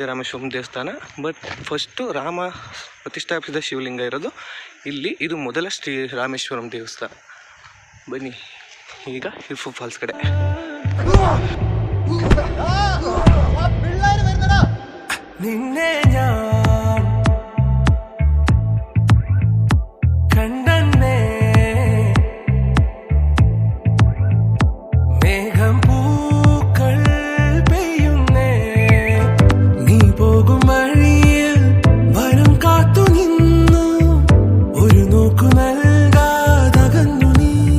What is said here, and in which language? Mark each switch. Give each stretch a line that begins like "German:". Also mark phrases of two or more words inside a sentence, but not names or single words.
Kannada: ರಾಮೇಶ್ವರಂ ದೇವಸ್ಥಾನ,
English: but first
Kannada: ರಾಮ ಪ್ರತಿಷ್ಠಾಪಿಸಿದ ಶಿವಲಿಂಗ ಇರೋದು ಇಲ್ಲಿ. ಇದು ಮೊದಲ ಶ್ರೀ ರಾಮೇಶ್ವರಂ ದೇವಸ್ಥಾನ. ಬನ್ನಿ ಈಗ ಇರ್ಫು ಫಾಲ್ಸ್ ಕಡೆ.
Malayalam: ನಿನ್ನೆ കണ്ണന്നേ മേഘം പൂക്കൾ പെയ്യുന്നേ നീ പോകും വഴിയിൽ വനം കാത്തു നിന്നു ഒരു നോക്കു നൽകാതകന്നു നീ